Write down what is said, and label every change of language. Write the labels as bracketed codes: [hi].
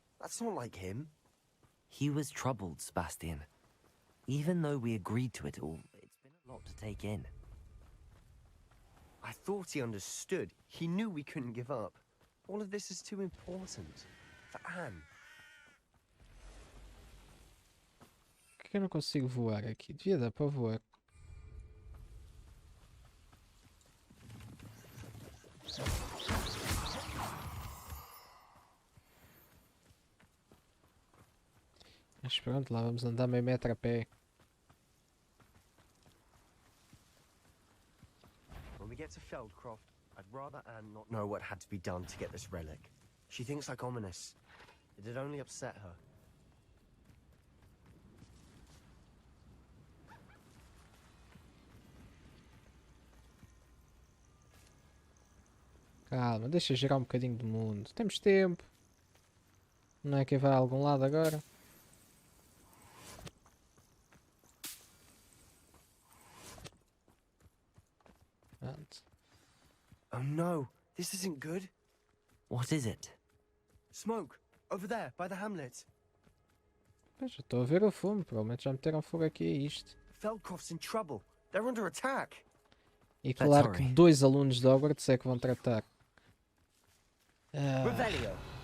[en] That's not like him. He was troubled, Sebastian. Even though we agreed to it all, it's been a lot to take in. I thought he understood. He knew we couldn't give up. All of this is too important. For Anne. [pt] Por que eu não consigo voar aqui? Devia dar para voar. Mas pronto, lá vamos andar meio metro a pé. [en] When we get to Feldcroft, I'd rather Anne not know what had to be done to get this relic. She thinks like Ominous. It'd only upset her. [pt] Calma, deixa girar um bocadinho do mundo. Temos tempo. Não é que vai a algum lado agora? Pronto. [en] Oh no, this isn't good. What is it? Smoke, over there, by the hamlet. [pt] Pois, já estou a ver o fumo. Provavelmente já meteram fogo aqui a isto. [en] Feldcroft's in trouble. They're under attack. [pt] E [en] Let's [pt] claro que [en] hurry. [pt] 2 alunos de Hogwarts é que vão tratar. Ah, [en] Revelio.